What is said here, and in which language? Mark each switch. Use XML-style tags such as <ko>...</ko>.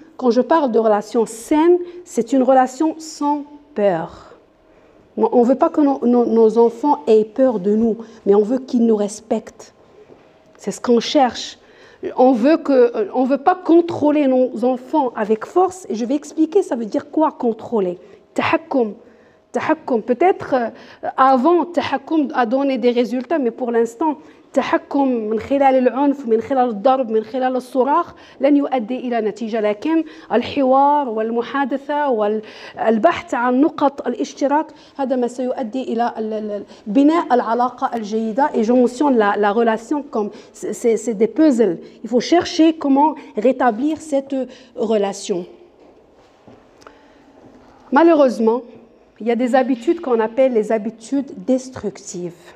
<fr>Quand je parle de relations saines, c'est une relation sans peur. On ne veut pas que nos enfants aient peur de nous, mais on veut qu'ils nous respectent. C'est ce qu'on cherche. On veut pas contrôler nos enfants avec force, et je vais expliquer ça veut dire quoi contrôler.</fr> <ar>Tahakkum.</ar> <fr>Peut-être avant, tahakkum a donné des résultats, mais pour l'instant, tahakkum</fr> <ar>من خلال العنف من خلال الضرب من خلال الصراخ لن يؤدي إلى نتيجة، لكن الحوار والمحادثة والبحث عن نقط الاشتراك هذا ما سيؤدي إلى بناء العلاقة الجيدة.</ar> <fr>Et je mentionne la relation comme c'est des puzzles. Il faut chercher comment rétablir cette relation. Malheureusement, il y a des habitudes qu'on appelle les habitudes destructives.</fr>